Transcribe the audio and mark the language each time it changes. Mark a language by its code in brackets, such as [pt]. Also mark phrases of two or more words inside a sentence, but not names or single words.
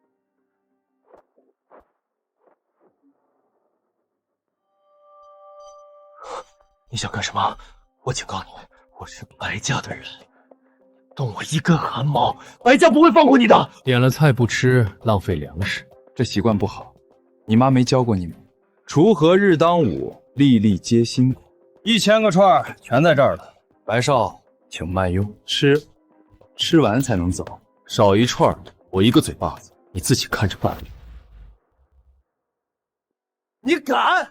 [zh] 你想幹什麼？我警告你，我是白家的人，動我一根汗毛，白家不會放過你的。點了菜不吃，浪費糧食，這習慣不好。你媽沒教過你嗎？鋤禾日當午，粒粒皆辛苦。 1000个串兒全在這兒了。白少，請慢用，吃完才能走。少一串，我一個嘴巴子，你自己看着辦。你敢？